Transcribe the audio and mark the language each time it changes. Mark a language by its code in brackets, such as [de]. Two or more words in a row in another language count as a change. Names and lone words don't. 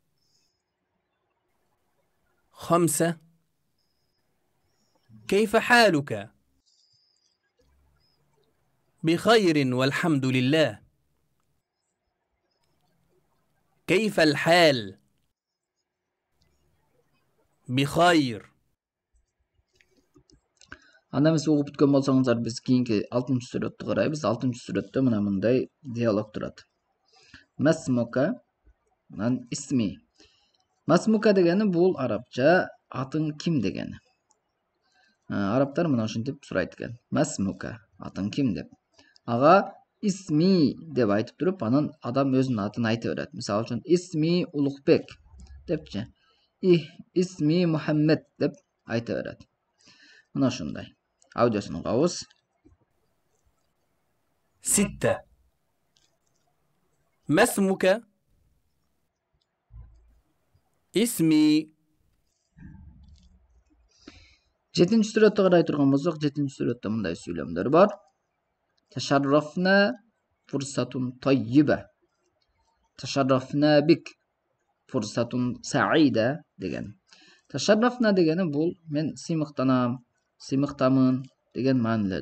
[ar] 5 كيف حالك؟ بخير والحمد لله. كيف الحال؟ بخير. [ky] Анда эмесе угуп бүткөн болсоңуздар, биз кийинки 6-чы сүрөттү карайбыз. 6-чы сүрөттө мына мындай диалог турат. Масмука, анан исми. Масмука дегени бул арабча атың ким дегени. Арабтар мына ушинтип сурайт экен. Масмука, атың ким деп. Ага исми деп айтып туруп, анан адам өзүнүн атын айта берет. Мисалы үчүн исми Улукбек депчи. Исми Мухаммед деп айта берет. Мына ушундай. Аудиосун угабыз. [ar] 6 ما اسمك؟ اسمي. [ky] 7-ci сүрөттө карай турган болсок, 7-ci сүрөттө мындай сүйлөмдөр бар. [ar] تشرفنا فرصة طيبة. تشرفنا بك فرصة سعيدة деген. [ky] Ташаррафна дегени бул мен сыймыктанам, сыймыктамын деген маанилерди берет.